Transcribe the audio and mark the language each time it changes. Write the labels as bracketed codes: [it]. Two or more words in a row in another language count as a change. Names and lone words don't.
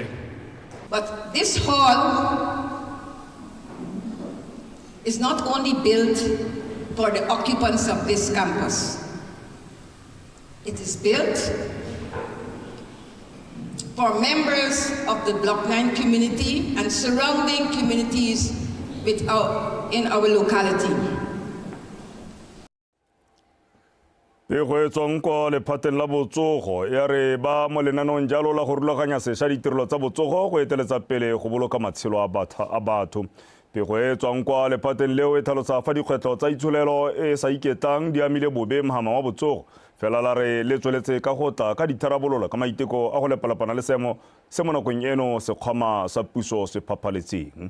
[en] But this hall is not only built for the occupants of this campus. It is built for members of the Block 9 community and surrounding communities in our locality. [tn] Go tswang kwa lephateng la botsogo ya re ba mo lenanong jalo la go rulaganya sešwa ditirelo tsa botsogo go eteletsa pele go boloka matshelo a batho. Pego e tswang kwa lephateng leo e tlhalosa fa dikgwetlho tsa itsholelo e sa iketlang di amile bobe mohama wa botsogo fela la re le tsweletse ka go tla ka ditharabololo ka maiteko a go lepalapana le seemo se mo nakong eno sekgwama sa puso se phaphaletseng.